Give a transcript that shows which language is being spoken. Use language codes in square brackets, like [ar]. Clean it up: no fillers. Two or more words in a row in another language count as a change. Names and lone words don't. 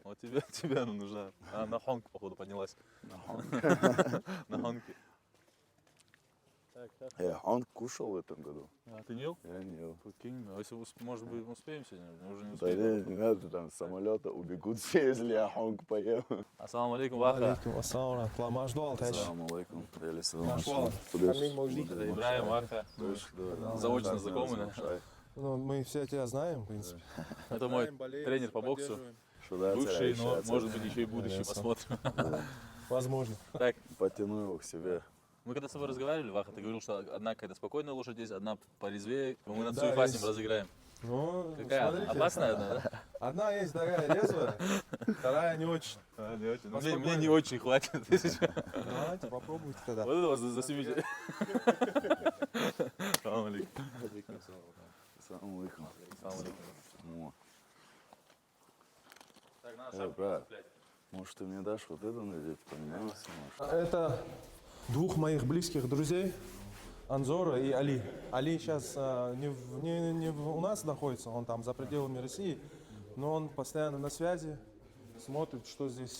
[ru] Вот тебе она нужна. Она на хонг, походу, поднялась. На хонге. Так. Он кушал в этом году. А ты не ел? Я не ел. Прикинь, а если, может быть, успеем сегодня? Мы уже не Да успеем. не надо, там с самолета убегут все, если я хонг поем. [ar] السلام عليكم، Ваха. عليكم السلام، رحمة الله. Машду алтайч. السلام عليكم. Машуалла. Амин Мавжди. [ru] Это Ибрahim, Ваха. Заочно знакомы, да? Ну, мы все тебя знаем, в принципе. Это мой тренер по боксу. Шуда Бывший, но царя, может быть еще и будущий, Ясно. посмотрим. Возможно. Так, потяну его к себе. мы когда с тобой разговаривали, Ваха, ты говорил, что одна какая-то спокойная лошадь есть, одна порезвее. Мы на Да, Цуефа с есть. ним разыграем. Ну, Какая? смотрите. Опасная одна, да? Одна есть такая резвая, вторая не очень. Не очень. Поспокойнее. Мне не очень хватит. Давайте попробуйте тогда. Вот это вас заснимите. [ar] سلام عليكم. السلام عليكم. سلام عليكم. [ru] О, Так, надо шапку брат. нацеплять. может, ты мне дашь вот это надеть, поменяемся, может? Это двух моих близких друзей, Анзора и Али. Али сейчас не у нас находится, он там за пределами России, но он постоянно на связи, смотрит, что здесь.